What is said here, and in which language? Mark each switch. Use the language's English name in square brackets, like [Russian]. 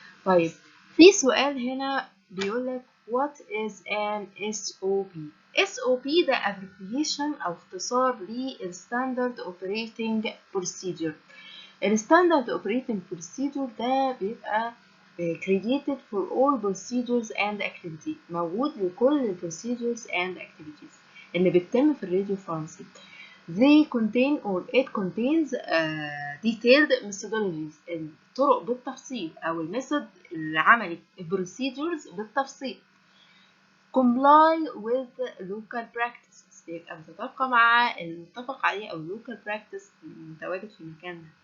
[Arabic] طيب في سؤال هنا بيقولك [English] what is an SOP؟ [Arabic] SOP ده abbreviation أو اختصار للستاندرد اوبريتنج بروسيدور. الستاندرد اوبريتنج بروسيدور ده بيبقى [English] created for all procedures and activities، [Arabic] موجود لكل ال procedures and activities اللي بتتم في الراديو فارماسي. [English] They contain or it contains detailed methodologies، [Arabic] الطرق بالتفصيل أو الميثود العملي [English] procedures بالتفصيل. Comply with local practices، [Arabic] يبقى متطابقة مع المتفق عليه أو local practice المتواجد في مكاننا.